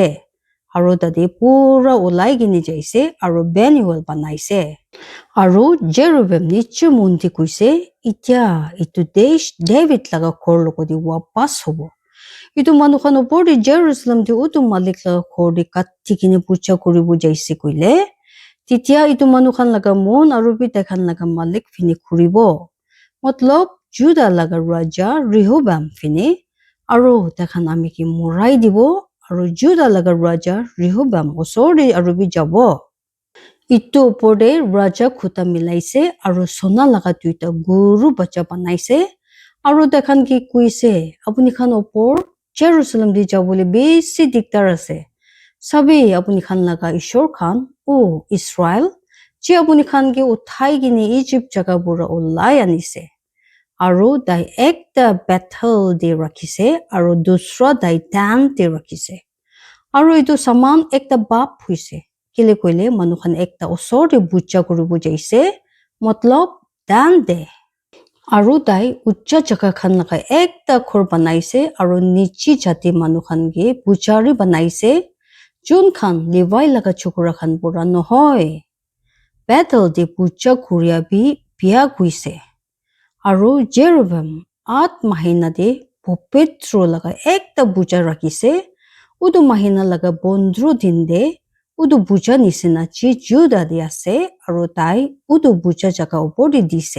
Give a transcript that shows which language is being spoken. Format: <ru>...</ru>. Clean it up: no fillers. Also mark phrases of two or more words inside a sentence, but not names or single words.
<nag>Aro tadi pura ulai gini jaise aro Benuel banaise. Aro Jeroboam niche mundi kuise itya itu desh David laga khor logodi wapas hobo. Itu manukhan opor di Jerusalem di utu malik laga khor di katti kini puja koribo jaise koile. Titia itu manukhan laga mon aro bitakhan laga malik fini kuribo. Matlab Judah laga raja Rehoboam fini aro takhan amiki murai dibo aro Judah laga raja Rehoboam osori aro bi jabo. Itu opode raja khuta milaise aro sona laga tuita guru bacha banaise aro takhan ki kuise apuni khan opor Jerusalem di jabole besi diktar ase. Sabi apuni khan laga ishor khan o Israel je apuni khan ki uthai gini Egypt jaga pura ulai anise. Aro dai ekta Bethel de rakhise aro dusra dai Dan de rakhise. Aro itu saman ekta bap huise. Kile koile manukhan ekta osor de bucha koribo jaise matlab Dan de. Aro dai ucha jaga khan laga ekta khor banaise aro nichi jati manukhan ge puchari banaise jun khan Levi laga chokora khan pura nohoy. Bethel de pucha kuria bi biya guise. Aro Jeroboam 8 mahina de popetro laga ekta bucha rakise udu mahina laga bondro dinde udu bucha nisina chi Judah de ase aro tai udu bucha jaga opor de dise.</nag>